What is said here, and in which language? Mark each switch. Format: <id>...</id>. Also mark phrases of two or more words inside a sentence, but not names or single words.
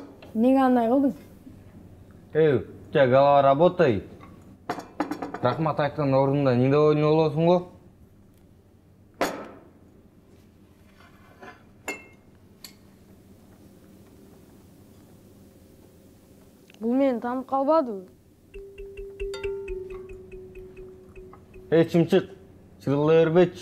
<ky>Неге андай кылдың?</ky> <ru>Эй, у тебя голова работает?</ru> <ky>Рахмат айтқан орнында недовольный болосың го? Бул мени таанып калбадыбы? Эй, Чымчык, чыгыла бербечи.</ky>